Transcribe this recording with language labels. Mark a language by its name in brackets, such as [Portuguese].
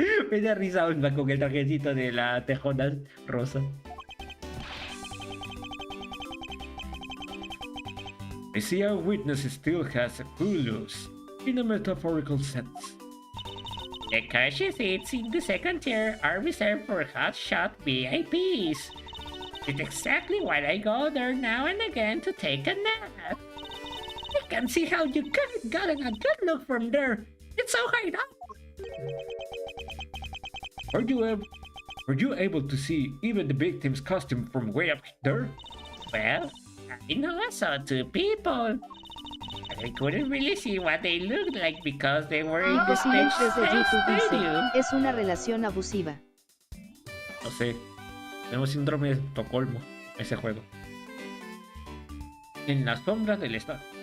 [Spanish] Me da risa onda con el trajecito de la Tejonas rosa. [English] I see our witness still has a clue loose, in a metaphorical sense. The cushy seats in the second tier are reserved for hotshot VIPs. It's exactly why I go there now and again to take a nap. I can see how you could have gotten a good look from there. It's so high up. Were you able to see even the victim's costume from way up there? Well, I know I saw two people. But I couldn't really see what they looked like because they were in the stage [Spanish] Desde YouTube dice, [English] stadium. [Spanish] es una relación abusiva. No sé. Tenemos síndrome de Estocolmo. Ese juego. En las sombras del estadio.